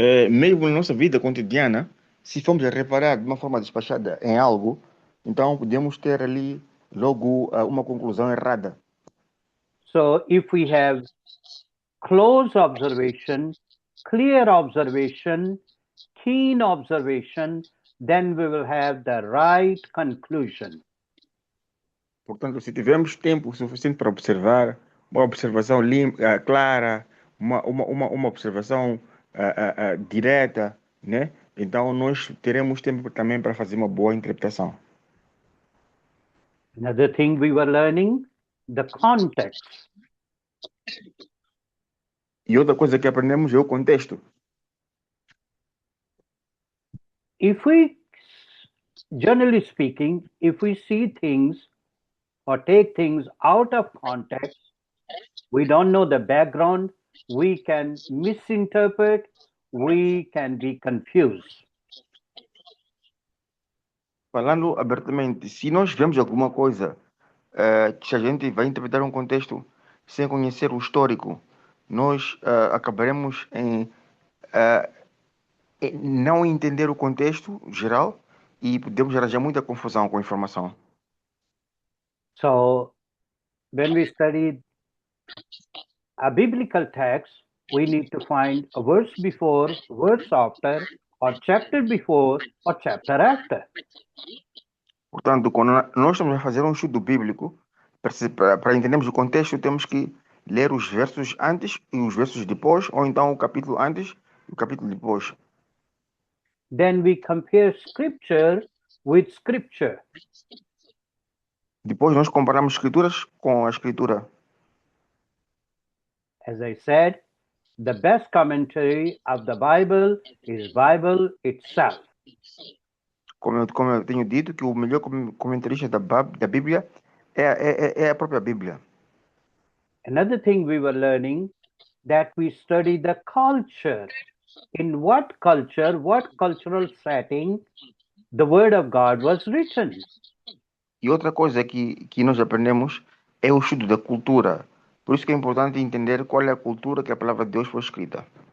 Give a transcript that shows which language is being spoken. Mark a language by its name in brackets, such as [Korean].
[Portuguese] Mesmo na nossa vida cotidiana, se formos a reparar de uma forma despachada em algo, então podemos ter ali logo uma conclusão errada. [English] So if we have close observation, clear observation, keen observation, then we will have the right conclusion. [Portuguese] Portanto, se tivermos tempo suficiente para observar, uma observação clara, uma observação direta, né? Então nós teremos tempo também para fazer uma boa interpretação. [English] Another thing we were learning, the context. [Portuguese] E outra coisa que aprendemos é o contexto. [English] If we, generally speaking, if we see things or take things out of context, we don't know the background, we can misinterpret, we can be confused. [Portuguese] Falando abertamente, se nós vemos alguma coisa que a gente vai interpretar um contexto sem conhecer o histórico, nós acabaremos em não entender o contexto geral e podemos arranjar muita confusão com a informação. [English] So when we study a biblical text, we need to find a verse before, verse after, or chapter before, or chapter after. [Portuguese] Portanto, quando nós estamos a fazer um estudo bíblico, para entendermos o contexto, temos que ler os versos antes e os versos depois, ou então o capítulo antes e o capítulo depois. [English] Then we compare scripture with scripture. [Portuguese] Depois nós comparamos escrituras com a escritura. [English] As I said, the best commentary of the Bible is Bible itself. [Portuguese] Como eu tenho dito, que o melhor comentarista da Bíblia é a própria Bíblia. [English] Another thing we were learning that we study the culture. In what culture, what cultural setting the word of God was written. [Portuguese] E outra coisa que nós aprendemos é o estudo da cultura. Por isso que é importante entender qual é a cultura que a palavra de Deus foi escrita.